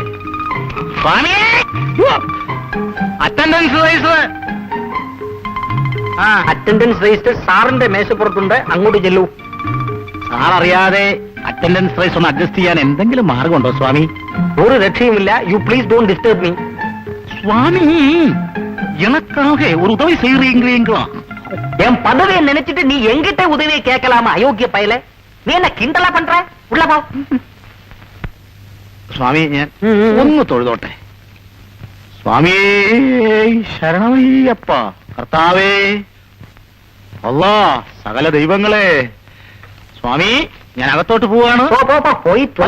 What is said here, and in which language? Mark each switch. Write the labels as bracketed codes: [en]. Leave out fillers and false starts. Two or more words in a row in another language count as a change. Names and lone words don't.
[ml] സ്വാമിയേ [en] attendance rise. attendance register [ml] സാറിന്റെ മേശപ്പുറത്തുണ്ട്, അങ്ങോട്ട് ചെല്ലൂ. സാർ അറിയാതെ [en] attendance rise [ml] ഒന്ന് അഡ്ജസ്റ്റ് ചെയ്യാൻ എന്തെങ്കിലും മാർഗമുണ്ടോ സ്വാമി? ഒരു രക്ഷയുമില്ല. [en] you please don't disturb me. [ta] சுவாமி எனக்காக ஒரு உதவி செய்யறீங்களா? என் பதவியை நினைச்சிட்டு நீ எங்கிட்ட உதவியை கேட்கலாமா அயோக்கிய பயல? நீ என்ன கிண்டலா பண்ற? உள்ள போ. [ml] സ്വാമി ഞാൻ ഒന്ന് തൊഴുതോട്ടെ. സ്വാമിയേ ശരണമയ്യപ്പ. കർത്താവേ, അല്ലാ, സകല ദൈവങ്ങളെ. സ്വാമി ഞാൻ അകത്തോട്ട് പോവാണ്. പോ പോ പോ, പോയി തൊല.